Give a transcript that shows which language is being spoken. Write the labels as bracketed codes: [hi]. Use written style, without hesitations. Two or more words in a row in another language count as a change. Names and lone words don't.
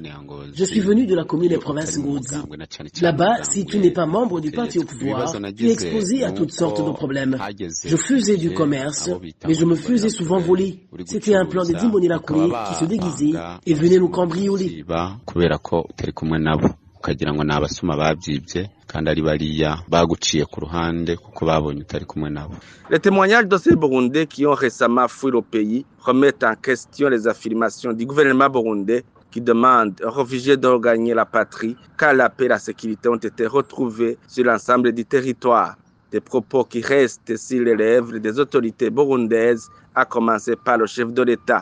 [fr] Je suis venu de la commune des provinces Ngozi. Là-bas, si tu n'es pas membre du parti au pouvoir, tu es exposé à toutes sortes de problèmes. Je faisais du commerce, mais je me faisais souvent voler. C'était un plan des Imbonerakure qui se déguisaient et venaient nous cambrioler. [rn] ukagira ngo nabasuma babyibye kandi ari bariya baguciye ku ruhande kuko babonye utari kumwe nabo. [fr] Les témoignages de ces Burundais qui ont récemment fui le pays remettent en question les affirmations du gouvernement burundais qui demande aux réfugiés de regagner la patrie car la paix et la sécurité ont été retrouvés sur l'ensemble du territoire. Des propos qui restent sur les lèvres des autorités burundaises, à commencer par le chef de l'État.